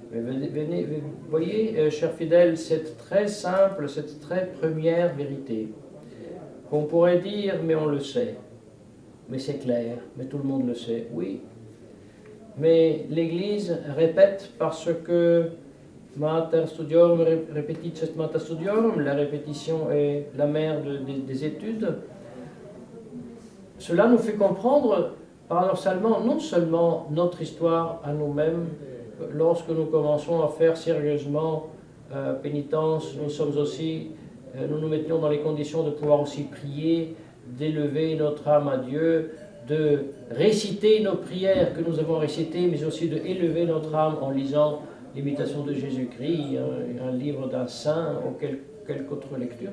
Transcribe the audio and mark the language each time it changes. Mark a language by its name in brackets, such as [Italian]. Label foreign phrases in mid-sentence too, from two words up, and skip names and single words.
[French] Mais vous voyez, chers fidèles, cette très simple, cette très première vérité, qu'on pourrait dire, mais on le sait, mais c'est clair, mais tout le monde le sait, oui. Mais l'Église répète parce que [Latin] Mater studiorum repetitio est mater studiorum, [French] la répétition est la mère des études. Cela nous fait comprendre, paradoxalement, non seulement notre histoire à nous-mêmes, lorsque nous commençons à faire sérieusement pénitence, nous nous mettions dans les conditions de pouvoir aussi prier, d'élever notre âme à Dieu, de réciter nos prières que nous avons récitées, mais aussi de élever notre âme en lisant l'imitation de Jésus-Christ, un livre d'un saint ou quelque autre lecture.